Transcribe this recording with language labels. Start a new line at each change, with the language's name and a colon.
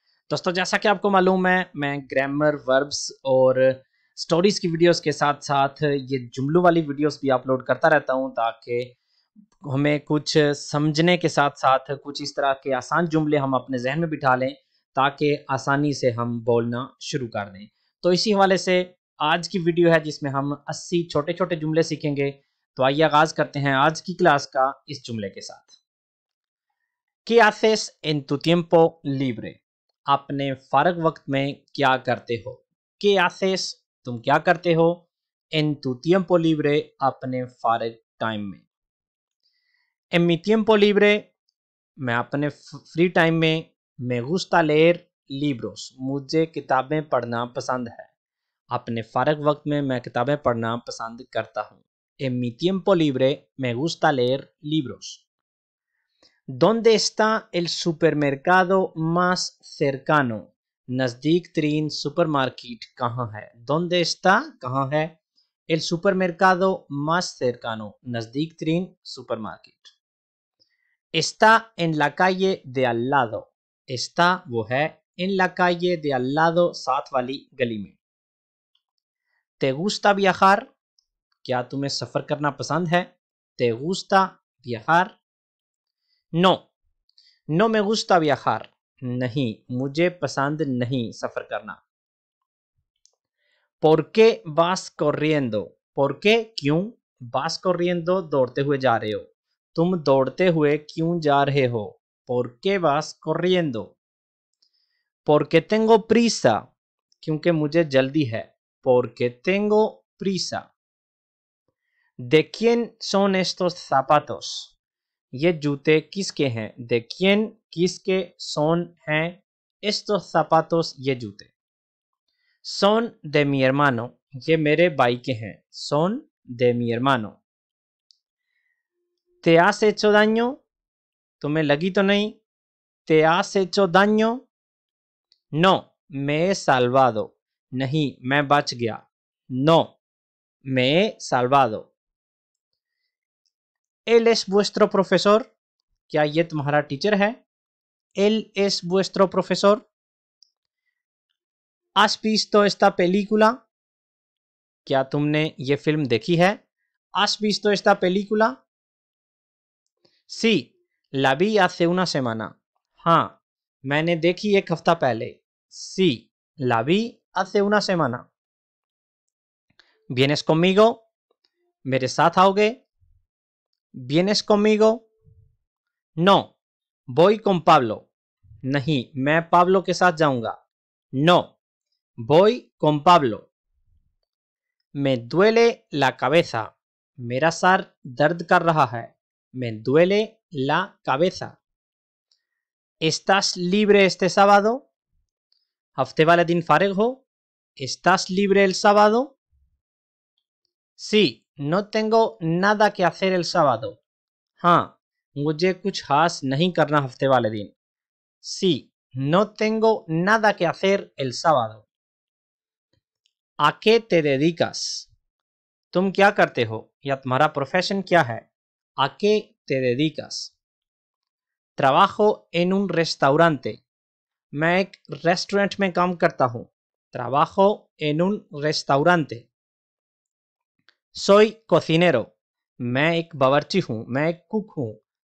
Hindi: दोस्तों, जैसा कि आपको मालूम है, मैं ग्रामर, वर्ब्स और स्टोरीज की वीडियोस के साथ साथ ये जुमलों वाली वीडियोस भी अपलोड करता रहता हूं, ताकि हमें कुछ समझने के साथ साथ कुछ इस तरह के आसान जुमले हम अपने जहन में बिठा लें, ताकि आसानी से हम बोलना शुरू कर दें। तो इसी हवाले से आज की वीडियो है जिसमें हम 80 छोटे छोटे जुमले सीखेंगे। तो आइए आगाज करते हैं आज की क्लास का इस जुमले के साथ।
Spanish: ¿Qué haces en tu tiempo libre?
Hindi: अपने फारग वक्त में क्या करते हो?
Spanish: ¿Qué haces?
Hindi: तुम क्या करते हो?
Spanish: En tu tiempo libre,
Hindi: अपने फारग टाइम में।
Spanish: En mi tiempo libre,
Hindi: मैं अपने फ्री टाइम में
Spanish: me gusta leer libros,
Hindi: मुझे किताबें पढ़ना पसंद है। अपने फारग वक्त में मैं किताबें पढ़ना पसंद करता हूँ।
Spanish: En mi tiempo libre me gusta leer libros. ¿Dónde está el supermercado más cercano?
Hindi: नज़दीक तरीन सुपरमार्केट कहाँ है?
Spanish: ¿Dónde está?
Hindi: कहाँ है?
Spanish: El supermercado más cercano,
Hindi: नज़दीक तरीन supermarket.
Spanish: Está en la calle de al lado. Está
Hindi: वो है,
Spanish: en la calle de al lado,
Hindi: साथ वाली गली में।
Spanish: ¿Te gusta viajar?
Hindi: क्या तुम्हें सफ़र करना पसंद है?
Spanish: ¿Te gusta viajar? No, no me gusta viajar.
Hindi: नहीं, मुझे पसंद नहीं सफ़र करना।
Spanish: ¿Por qué vas corriendo? ¿Por qué?
Hindi: क्यों?
Spanish: vas corriendo,
Hindi: दौड़ते हुए जा रहे हो। तुम दौड़ते हुए क्यों जा रहे हो?
Spanish: ¿Por qué vas corriendo? Porque tengo prisa,
Hindi: क्योंकि मुझे जल्दी है।
Spanish: Porque tengo prisa. ¿De quién son estos zapatos?
Hindi: ये जूते किसके हैं?
Spanish: ¿De quién?
Hindi: किसके?
Spanish: son
Hindi: हैं
Spanish: estos zapatos,
Hindi: ये जूते।
Spanish: son de mi hermano,
Hindi: ये मेरे भाई के हैं।
Spanish: son de mi hermano. ¿Te has hecho daño?
Hindi: तुम्हें लगी तो नहीं?
Spanish: ¿Te has hecho daño? No, me he salvado.
Hindi: नहीं, मैं बच गया।
Spanish: No, me he salvado. ¿Él es vuestro profesor?
Hindi: क्या ये तुम्हारा टीचर है?
Spanish: ¿Él es vuestro profesor? ¿Has visto esta película?
Hindi: क्या तुमने ये फिल्म देखी है?
Spanish: ¿Has visto esta película? Sí, la vi hace una semana.
Hindi: हाँ, मैंने देखी एक हफ्ता पहले।
Spanish: Sí, la vi hace una semana. ¿Vienes conmigo?
Hindi: मेरे साथ आओगे?
Spanish: ¿Vienes conmigo? No, voy con Pablo.
Hindi: नहीं, मैं पाब्लो के साथ जाऊंगा।
Spanish: No, voy con Pablo. Me duele la cabeza.
Hindi: मेरा सर दर्द कर रहा है।
Spanish: Me duele la cabeza. ¿Estás libre este sábado?
Hindi: हफ्ते वाले दिन फारिग हो?
Spanish: ¿Estás libre el sábado? Sí, no tengo nada que hacer el sábado.
Hindi: हाँ, मुझे कुछ खास नहीं करना हफ्ते वाले दिन।
Spanish: Sí, no tengo nada que hacer el sábado. ¿A qué te dedicas?
Hindi: तुम क्या करते हो या तुम्हारा प्रोफेशन क्या है?
Spanish: ¿A qué te dedicas? Trabajo en un restaurante.
Hindi: मैं एक रेस्टोरेंट में काम करता हूँ।
Spanish: Trabajo en un restaurante. Soy cocinero.
Hindi: मैं एक बावर्ची हूँ, मैं एक कुक हूँ।